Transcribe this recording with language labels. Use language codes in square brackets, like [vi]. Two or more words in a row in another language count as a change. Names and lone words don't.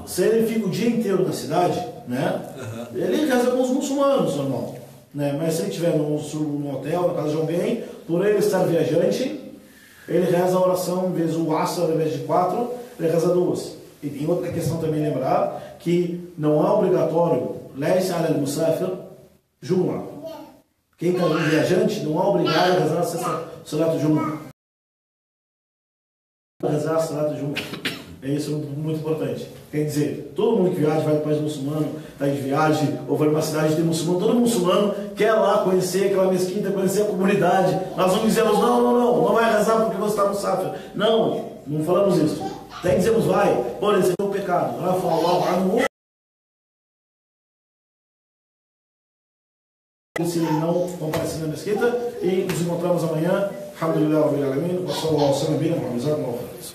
[pt] Se ele fica o dia inteiro na cidade, né? Ele reza com os muçulmanos, normal. Né? Mas se ele estiver no hotel, na casa de alguém, por ele estar viajante, ele reza a oração, em vez do Asr, ao invés de 4, ele reza 2. E tem outra questão também lembrar, que não é obrigatório, [ar] ليس على المسافر جمعة. [pt] Quem está viajante não é obrigado a rezar [ar] صلاة جمعة. [pt] Rezar [ar] صلاة جمعة. [pt] É isso muito importante. Quer dizer, todo mundo que viaja, vai para o país muçulmano, está de viagem, ou vai numa cidade de muçulmano, todo muçulmano quer lá conhecer aquela mesquita, conhecer a comunidade. Nós não dizemos, não vai rezar porque você está no Safra. Não falamos isso. Até dizemos, vai, por exemplo, o pecado. Se ele não comparecer na mesquita, e nos encontramos amanhã. [ar] الحمد لله، رب العالمين، وصلى الله عليه وسلم,